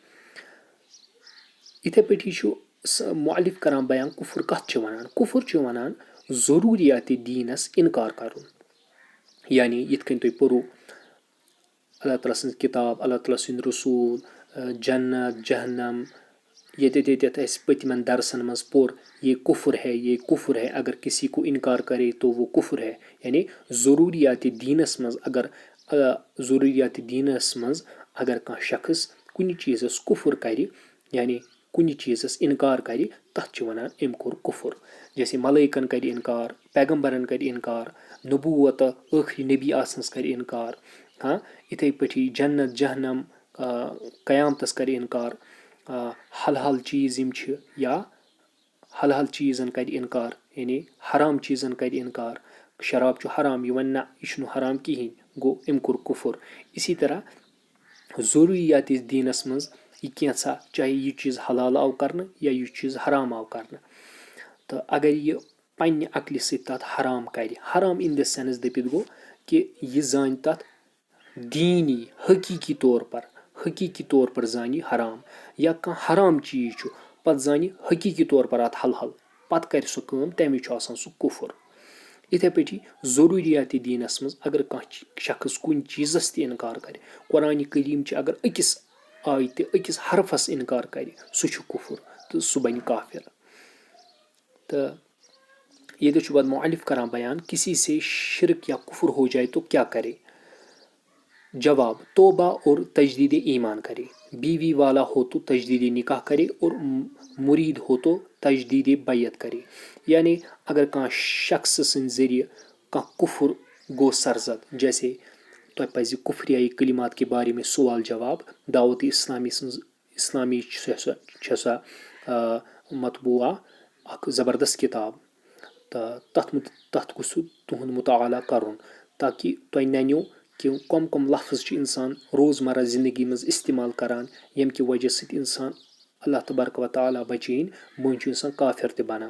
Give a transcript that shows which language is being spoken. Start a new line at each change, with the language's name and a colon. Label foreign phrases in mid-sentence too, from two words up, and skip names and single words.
Kashmiri: یِتھٕے پٲٹھی چھُ مؤلف کران بیان کُفُر کتھ چھِ ونان. کُفُر چھُ ونان ضروٗریاتِ دیٖنس اِنکار کرُن. یعنی یِتھ کٔنۍ تُہۍ پوٚرُو اللہ تعالیٰ سٕنٛز کِتاب، اللہ تعالیٰ سٕنٛدۍ رسوٗل، جنت جہنم. ییٚتٮ۪تھ اَسہِ پٔتمٮ۪ن درسن منٛز پوٚر
Urdu: یہ کُفر ہے یہ کُفر ہے، اگر کسی کو اِنکار کرے تو وہ کُفر ہے.
Kashmiri: یعنی ضروٗریاتِ دیٖنس منٛز اگر کانٛہہ شخص کُنہِ چیٖزس کُفُر کرِ، یعنی کُنہِ چیٖزس اِنکار کرِ، تتھ چھِ ونان أمۍ کوٚر کُفُر. جیسے ملٲیکن کرِ اِنکار، پیغمبرن کرِ اِنکار، نبوت ٲخری نبی آسنس کرِ اِنکار. یِتھٕے پٲٹھی جنت جہنم قیامتس کرِ اِنکار. حلحل چیٖز یِم چھِ یا حلحل چیٖزن کرِ اِنکار، یعنی حرام چیٖزن کرِ اِنکار. شراب چھُ حرام، یہِ وَنہِ نہ یہِ چھُنہٕ حرام کِہینۍ، گوٚو أمۍ کوٚر کُفُر. اسی طرح ضروٗریاتِ دیٖنس منٛز یہِ کینٛژھا، چاہے یہِ چیٖز حلال آو کرنہٕ یا یہِ چیٖز حرام آو کرنہٕ، تہٕ اگر یہِ پننہِ عقلہِ سۭتۍ تتھ حرام کرِ، حرام اِن دِ سینس دٔپِتھ گوٚو کہِ یہِ زانہِ تتھ دیٖنی حقیٖقی طور پر زانہِ یہِ حرام. یا کانٛہہ حرام چیٖز چھُ پتہٕ زانہِ حقیٖقی طور پر اتھ حلحل، پتہٕ کرِ سُہ کٲم، تمہِ وِزِ چھُ آسان سُہ کُفُر. یِتھٕے پٲٹھی ضروٗریاتِ دیٖنس منٛز اگر کانٛہہ شخص کُنہِ چیٖزس تہِ اِنکار کرِ، قرآنِ کریٖم چھِ اگر أکِس آیتہِ أکِس حرفس اِنکار کرِ، سُہ چھُ کُفُر تہٕ سُہ بنہِ کافر. تہٕ ییٚتہِ چھُ پتہٕ مؤلف کران بیان
Urdu: کسی سے شرک یا کفر ہو جائے تو کیا کرے. جواب: توبہ اور تجدید ایمان کرے. بیوی والا ہو تو تجدید نکاح کرے اور مرید ہو تو تجدید بیعت کرے.
Kashmiri: یعنی اگر کانٛہہ شخص سٕنٛدِ ذٔریعہٕ کانٛہہ کُفُر گوٚو سرزد، جیسے تۄہہِ پزِ
Urdu: کُفریائی کلمات کے بارے میں سوال جواب.
Kashmiri: دعوت اسلامی چھےٚ سۄ مطبوعہ اکھ زبردست کِتاب، تہٕ تتھ گوٚژھو تُہُنٛد مُطالعہ کرُن تاکہِ تۄہہِ ننیو کہِ کم لفظ چھِ انسان روزمرہ زندگی منٛز استعمال کران ییٚمہِ کہِ وجہ سۭتۍ انسان اللہ تبارک و تعالیٰ بچٲیِن مٔنٛزۍ چھُ انسان کافر تہِ بنان.